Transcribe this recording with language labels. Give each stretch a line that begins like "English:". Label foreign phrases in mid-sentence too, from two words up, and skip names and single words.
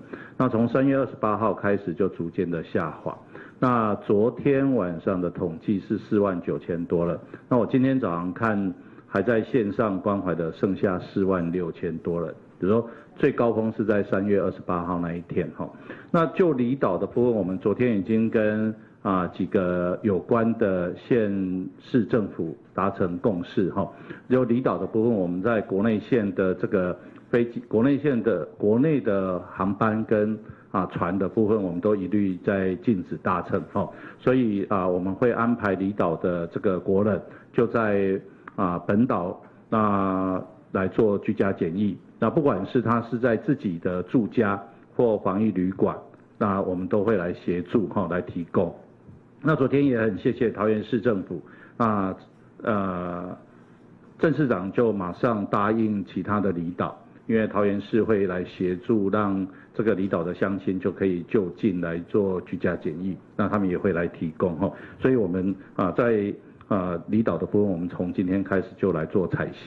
Chinese: 那從3月28號開始就逐漸的下滑。那昨天晚上的統計是49000多了。那我今天早上看還在線上關懷的剩下46000多人。比如說最高峰是在3月28號那一天哈。那就離島的部分，我們昨天已經跟幾個有關的縣市政府達成共識哈。就離島的部分，我們在國內線的這個飛機、國內的航班跟船的部分，我們都一律在禁止搭乘哈。所以我們會安排離島的這個國人就在本島來做居家檢疫。那不管是他是在自己的住家或防疫旅館，那我們都會來協助來提供。那昨天也很谢谢桃园市政府，郑市长就马上答应其他的离岛，因为桃园市会来协助，让这个离岛的乡亲就可以就近来做居家检疫，那他们也会来提供哈，所以我们在离岛的部分，我们从今天开始就来做采行。